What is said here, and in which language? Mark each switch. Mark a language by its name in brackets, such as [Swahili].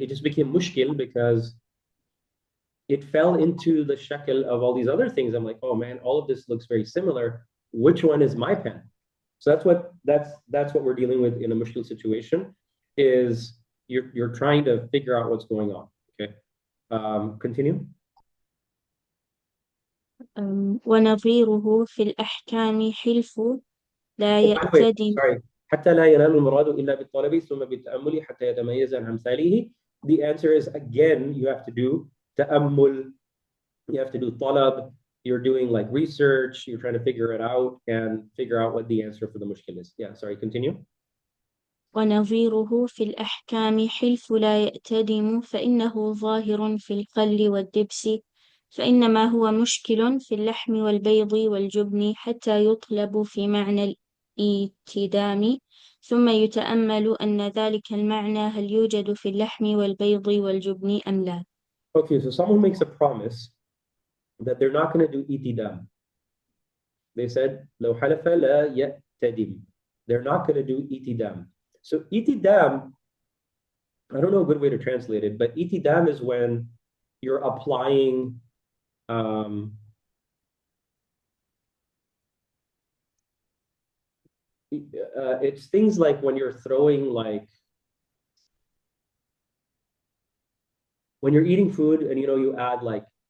[English] It just became mushkil because it fell into the shakal of all these other things. I'm like, oh man, all of this looks very similar. Which one is my pen? So that's what we're dealing with in a mushkil situation, is you're trying to figure out what's going on. Okay, continue. [Arabic] ونظيره في الأحكام حلف لا [English] Oh, by the way, [Arabic] يأتدم. [English] sorry. [Arabic] حتى لا ينال المراد إلا بالطلب ثم بالتأمل حتى يتميز عن أمثاله. [English] The answer is, again, you have to do تأمل, you have to do طلب. You're doing like research, you're trying to figure it out and figure out what the answer for the mushkil is. Yeah, sorry, continue. [Arabic] ونظيره في الأحكام حلف لا يأتدم، فإنه ظاهر في الخل والدبس، فإنما هو مشكل في اللحم والبيض والجبن حتى يطلب في معنى الإيتدام، ثم يتأمل أن ذلك المعنى هل يوجد في اللحم والبيض والجبن أم لا. [English] Okay, so someone makes a promise that they're not going to do itidam. They said, [Arabic] لو حلف لا يأتدم. [English] They're not going to do itidam. So itidam, I don't know a good way to translate it, but itidam is when you're applying it's things like when you're throwing like when you're eating food and you add like